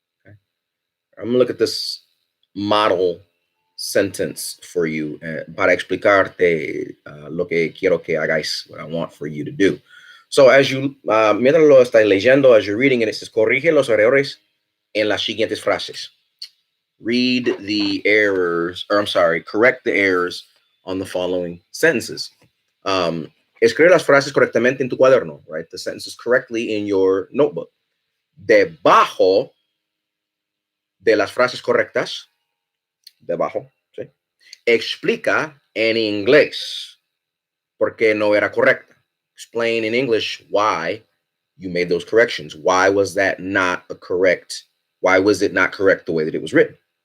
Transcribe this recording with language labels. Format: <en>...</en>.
<en>Okay? I'm going to look at this model sentence for you</en> <es>para explicarte lo que quiero que hagáis,</es> <en>what I want for you to do. So as you,</en> <es>mientras lo estáis leyendo,</es> <en>as you're reading it, it says,</en> <es>corrige los errores en las siguientes frases.</es> <en>Read the errors, or I'm sorry, correct the errors on the following sentences.</en> <es>Escribe las frases correctamente en tu cuaderno, right?</es> <en>The sentences correctly in your notebook.</en> <es>Debajo de las frases correctas, debajo, ¿sí? Explica en inglés por qué no era correcta.</es> <en>Explain in English why you made those corrections. Why was that not a correct? Why was it not correct the way that it was written?</en>